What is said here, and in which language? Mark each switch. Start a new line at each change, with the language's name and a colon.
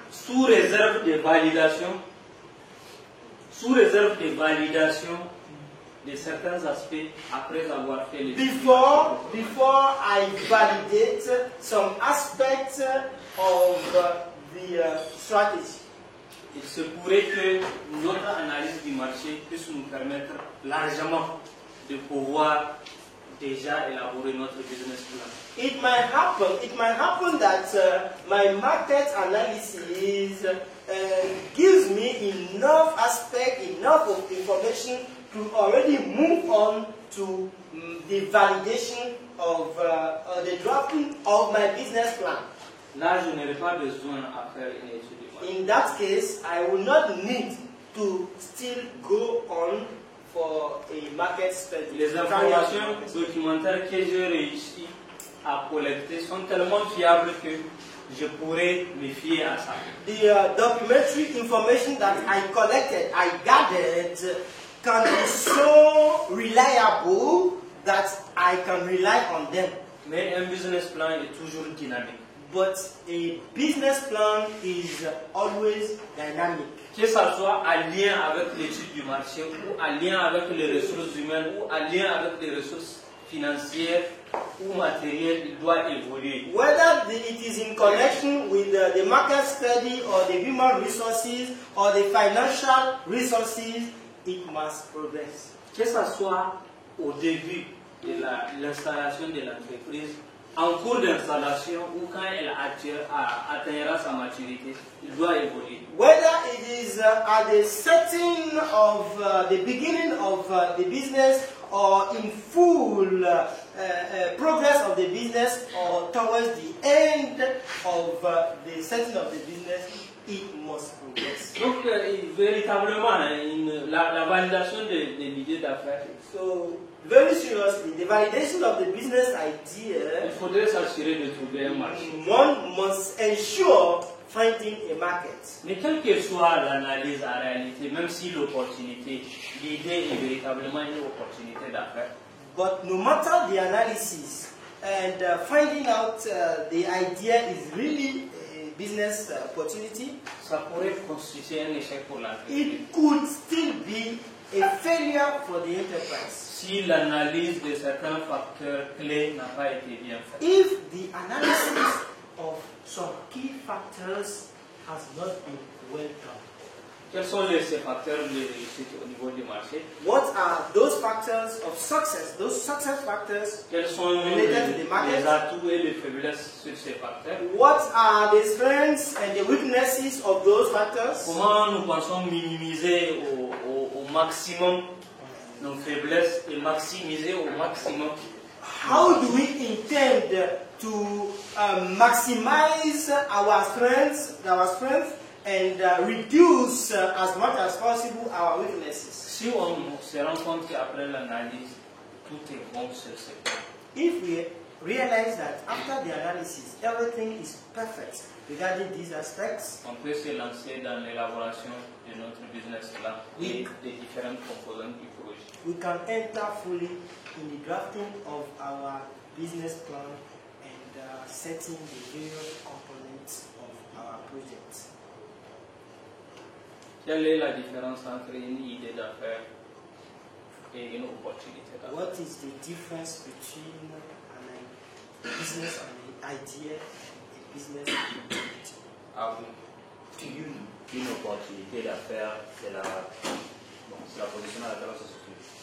French: Sous réserve de validation. Sous réserve de validation de certains aspects après avoir fait les
English: Before I validate some aspects of the strategy.
French: Il se pourrait que notre analyse du marché puisse nous permettre largement de pouvoir déjà élaborer notre business plan.
English: It might happen that my market analysis gives me enough of information to already move on to the validation of the drafting of my business plan.
French: Là, je n'aurai pas besoin à faire une étude du marché.
English: In that case, I will not need to still go on for a market study.
French: Les informations documentaires que j'ai réussi à collecter sont tellement fiables que je pourrais me fier à ça.
English: The documentary information that I collected, I gathered, can be so reliable that I can rely on them.
French: Mais un business plan est toujours dynamique.
English: But a business plan is always dynamic.
French: Que ça soit en lien avec l'étude du marché, ou en lien avec les ressources humaines, ou en lien avec les ressources financières ou matérielles, il doit évoluer.
English: Whether it is in connection with the market study or the human resources or the financial resources, it must progress.
French: Que ça soit au début de l'installation de l'entreprise, en cours d'installation ou quand elle atteindra sa maturité, il doit évoluer.
English: Whether it is at the setting of the beginning of the business or in full progress of the business or towards the end of the setting of the business, it must progress.
French: Donc, véritablement, la validation de l'idée d'affaires.
English: So, very seriously, the validation of the business idea,
French: il faudrait s'assurer de trouver un marché.
English: One must ensure finding a market.
French: Mais quelle que soit l'analyse en réalité, même si l'opportunité, l'idée est véritablement une opportunité d'affaires.
English: But no matter the analysis and finding out the idea is really a business opportunity,
French: ça pourrait constituer un échec pour l'entreprise.
English: It could still be a failure for the enterprise.
French: Si l'analyse de certains facteurs clés n'a pas été bien faite.
English: If the analysis of some key factors has not been well done.
French: Quels sont ces facteurs de réussite au niveau du marché?
English: What are those factors of success? Those success factors
French: Quels sont
English: related to the market?
French: les atouts et les faiblesses sur ces facteurs?
English: What are the strengths and the weaknesses of those factors?
French: Comment nous pensons minimiser au maximum nos faiblesses et maximiser au maximum?
English: How do we intend to maximize our strengths and reduce as much as possible our weaknesses?
French: Si on se rend compte qu'après l'analyse, tout est bon sur ce point.
English: If we realize that after the analysis, everything is perfect regarding these aspects,
French: on peut se lancer dans l'élaboration de notre business plan et des différentes composantes du projet.
English: We can enter fully in the drafting of our business plan and setting the various components of our project.
French: Quelle est la différence entre une idée d'affaires et une opportunité d'affaires?
English: What is the difference between a business idea and a business opportunity?
French: Ah oui.
English: To you.
French: Une opportunité d'affaires, c'est la position à laquelle on se situe.